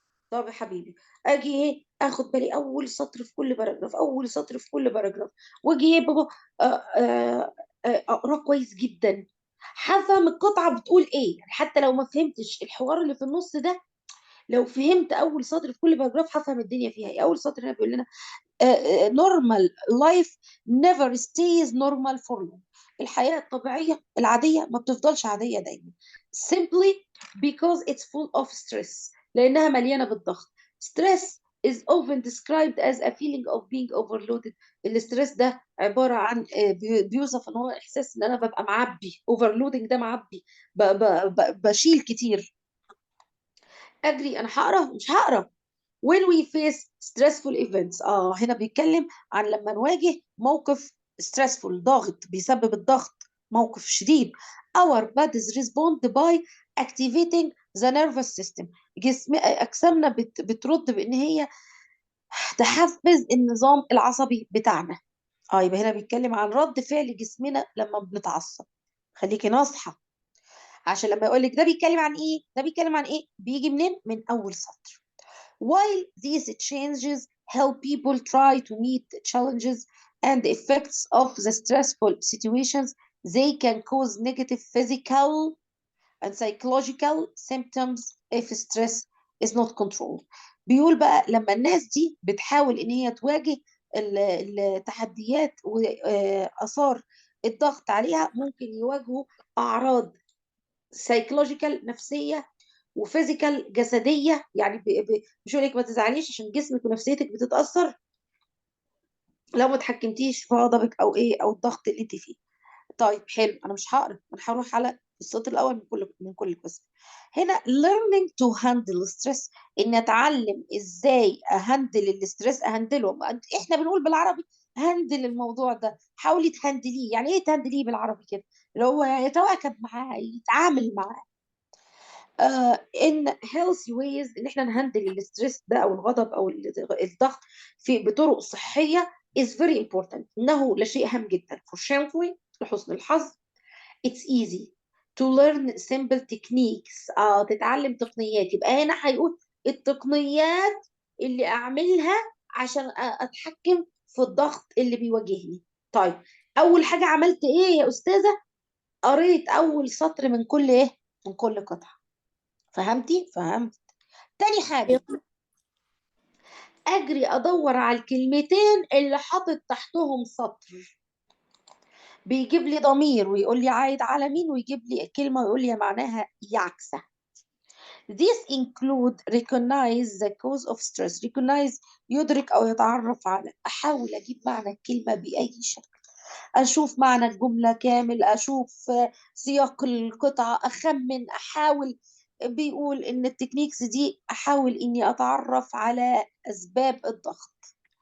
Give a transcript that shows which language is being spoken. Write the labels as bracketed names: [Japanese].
[Arabic] طب يا حبيبي، اجي ايه اخد بالي اول سطر في كل باراجراف، اول سطر في كل باراجراف. واجي ايه بابا اقراه كويس جدا. هفهم القطعه بتقول ايه، يعني حتى لو ما فهمتش الحوار اللي في النص ده، لو فهمت اول سطر في كل باراجراف هفهم الدنيا فيها ايه. اول سطر هنا بيقول لنا [English] normal life never stays normal for long. [Arabic] الحياة الطبيعية العادية ما بتفضلش عادية دايما. [English] simply because it's full of stress. [Arabic] لأنها مليانة بالضغط. [English] stress is often described as a feeling of being overloaded. [Arabic] الاسترس ده عبارة عن بيوصف ان هو احساس ان انا ببقى معبي. overloading ده معبي، بشيل كتير. اجري انا هقرا مش هقرا. [English] when we face stressful events، [Arabic] هنا بيتكلم عن لما نواجه موقف stressful، ضاغط، بيسبب الضغط، موقف شديد. [English] our bodies respond by activating the nervous system. [Arabic] اجسامنا بترد بان هي تحفز النظام العصبي بتاعنا. يبقى هنا بيتكلم عن رد فعل جسمنا لما بنتعصب. خليكي ناصحه، عشان لما يقول لك ده بيتكلم عن ايه، ده بيتكلم عن ايه، بيجي منين؟ من اول سطر. [English] While these changes help people try to meet challenges and effects of the stressful situations, they can cause negative physical and psychological symptoms if stress is not controlled. [Arabic] بيقول بقى لما الناس دي بتحاول ان هي تواجه التحديات واثار الضغط عليها، ممكن يواجهوا اعراض سايكولوجيكال نفسيه، وفيزيكال جسديه. يعني مش هقول لك ما تزعليش عشان جسمك ونفسيتك بتتاثر لو ما اتحكمتيش في غضبك او ايه او الضغط اللي انت فيه. طيب حلو، انا مش هقرا، انا هروح على السطر الاول من كل قسم. هنا [English] learning to handle stress، [Arabic] ان اتعلم ازاي اهندل الاسترس، اهندله. احنا بنقول بالعربي هندل الموضوع ده. حاولي تهندليه. يعني ايه تهندليه بالعربي كده؟ اللي هو يتواكب معاه، يتعامل معاه. ان [English] healthy ways [Arabic] ان احنا نهندل الاسترس ده او الغضب او الضغط بطرق صحيه [English] is very important. [Arabic] انه لشيء هام جدا. [English] fortunately، [Arabic] لحسن الحظ، [English] it's easy to learn simple techniques. [Arabic] تتعلم تقنيات. يبقى هنا هيقول التقنيات اللي اعملها عشان اتحكم في الضغط اللي بيواجهني. طيب اول حاجه عملت ايه يا استاذه؟ قريت اول سطر من كل ايه، من كل قطعه. فهمتي؟ فهمت. تاني حاجة اجري ادور على الكلمتين اللي حاطط تحتهم سطر، بيجيب لي ضمير ويقول لي عايد على مين، ويجيب لي كلمة ويقول لي معناها يعكسها. [English] This include recognize the cause of stress. [Arabic] recognize يدرك أو يتعرف على. أحاول أجيب معنى الكلمة بأي شكل، أشوف معنى الجملة كامل، أشوف سياق القطعة، أخمن، أحاول. بيقول إن التكنيكس دي أحاول إني أتعرف على أسباب الضغط.